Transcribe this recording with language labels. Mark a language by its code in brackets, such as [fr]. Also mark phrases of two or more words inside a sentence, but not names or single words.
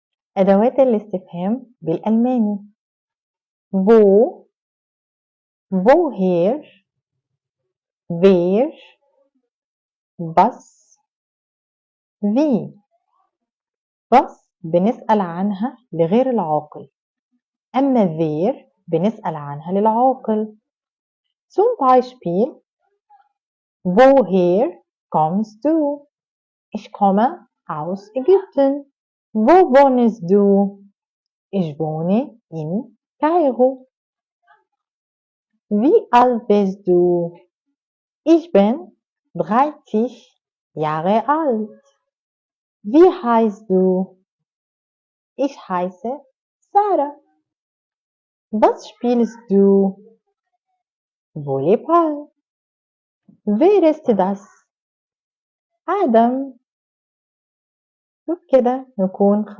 [ar] أدوات الاستفهام بالألماني: [de] wo, woher, wer, was, wie. [ar] was بنسأل عنها لغير العاقل، أما wer بنسأل عنها للعاقل. [de] Zum Beispiel: woher kommst du? Ich komme aus Ägypten. Wo wohnst du? Ich wohne in Kairo. Wie alt bist du? Ich bin 30 Jahre alt. Wie heißt du? Ich heiße Sarah. Was spielst du? Volleyball. Wer ist das? [ar] آدم. وبكده نكون خلصنا.